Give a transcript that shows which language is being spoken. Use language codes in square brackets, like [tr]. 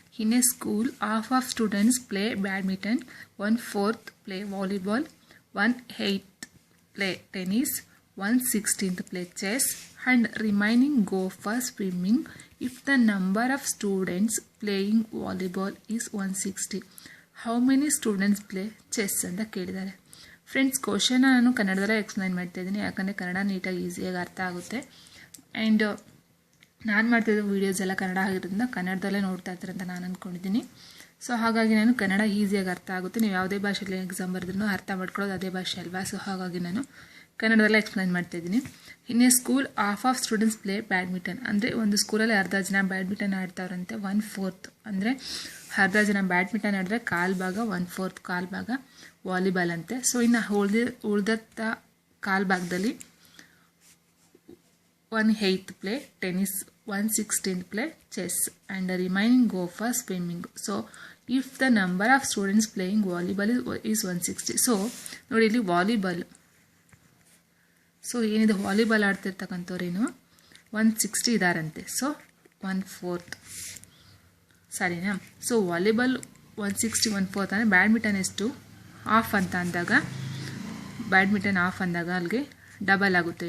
[en] In a school, half of students play badminton, 1/4 play volleyball, 1/8 play tennis, 1/16 play chess, and remaining go for swimming if the number of students playing volleyball is 160. How many students play chess [kn] ಅಂತ ಕೇಳಿದ್ದಾರೆ. Friends, question ನಾನು ಕನ್ನಡದಲ್ಲೇ explain ಮಾಡ್ತಾ ಇದ್ದೀನಿ, ಯಾಕಂದರೆ ಕನ್ನಡ ನೀಟಾಗಿ ಈಸಿಯಾಗಿ ಅರ್ಥ ಆಗುತ್ತೆ. ಆ್ಯಂಡ್ ನಾನು ಮಾಡ್ತಿದ್ದ ವೀಡಿಯೋಸ್ ಎಲ್ಲ ಕನ್ನಡ ಆಗಿರೋದ್ರಿಂದ ಕನ್ನಡದಲ್ಲೇ ನೋಡ್ತಾ ಇರ್ತಾರೆ ಅಂತ ನಾನು ಅಂದ್ಕೊಂಡಿದ್ದೀನಿ. ಸೊ ಹಾಗಾಗಿ ನಾನು ಕನ್ನಡ ಈಸಿಯಾಗಿ ಅರ್ಥ ಆಗುತ್ತೆ. ನೀವು ಯಾವುದೇ ಭಾಷೆಯಲ್ಲಿ ಎಕ್ಸಾಮ್ ಬರೆದ್ರೂ ಅರ್ಥ ಮಾಡ್ಕೊಳ್ಳೋದು ಅದೇ ಭಾಷೆ ಅಲ್ವಾ. ಸೊ ಹಾಗಾಗಿ ನಾನು ಕನ್ನಡದಲ್ಲೇ ಎಕ್ಸ್ಪ್ಲೈನ್ ಮಾಡ್ತಾಯಿದ್ದೀನಿ. [en] In a school, half of students play badminton. [kn] ಅಂದರೆ ಒಂದು ಸ್ಕೂಲಲ್ಲಿ ಅರ್ಧ ಜನ ಬ್ಯಾಡ್ಮಿಂಟನ್ ಆಡ್ತಾವ್ರಂತೆ. 1/4 ಅಂದರೆ ಅರ್ಧ ಜನ ಬ್ಯಾಡ್ಮಿಂಟನ್ ಆಡಿದ್ರೆ ಕಾಲು ಭಾಗ, 1/4 ಕಾಲು ಭಾಗ ವಾಲಿಬಾಲ್ ಅಂತೆ. [en] so [kn] ಇನ್ನು ಉಳಿದತ್ತ ಕಾಲು ಭಾಗದಲ್ಲಿ [en] 1/8 play tennis, 1/16 play chess, and the remaining go for swimming. So if the number of students playing volleyball is 160. [kn] So ನೋಡಿ, ಇಲ್ಲಿ ವಾಲಿಬಾಲ್, ಸೊ ಏನಿದೆ ವಾಲಿಬಾಲ್ ಆಡ್ತಿರ್ತಕ್ಕಂಥವ್ರೇನು 160 ಇದಾರಂತೆ. ಸೊ 1/4 ಸರಿನಾ. ಸೊ ವಾಲಿಬಾಲ್ 160, 1/4 ಅಂದರೆ ಬ್ಯಾಡ್ಮಿಂಟನ್ ಎಷ್ಟು ಹಾಫ್ ಅಂತ ಅಂದಾಗ, ಬ್ಯಾಡ್ಮಿಂಟನ್ ಹಾಫ್ ಅಂದಾಗ ಅಲ್ಲಿಗೆ ಡಬಲ್ ಆಗುತ್ತೆ.